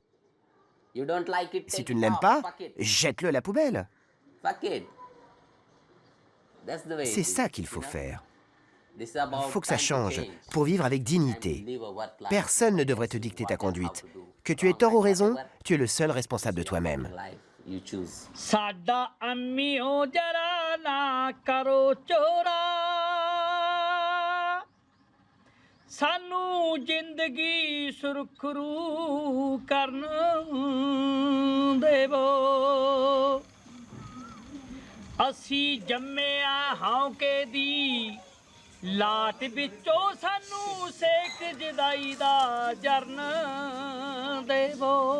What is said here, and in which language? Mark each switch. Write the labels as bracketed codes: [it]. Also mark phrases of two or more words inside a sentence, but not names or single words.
[fr] Si tu ne l'aimes pas, jette-le à la poubelle. C'est ça qu'il faut faire. Il faut que ça change, pour vivre avec dignité. Personne ne devrait te dicter ta conduite. Que tu aies tort ou raison, tu es le seul responsable de toi-même. [pa] ਸਾਨੂੰ ਜ਼ਿੰਦਗੀ ਸੁਰਖਰੂ ਕਰਨ ਦੇਵੋ ਅਸੀਂ ਜੰਮਿਆ ਹੌਕੇ ਦੀ ਲਾਟ ਵਿੱਚੋਂ ਸਾਨੂੰ ਸੇਕ ਜਦਾਈ ਦਾ ਜਰਨ ਦੇਵੋ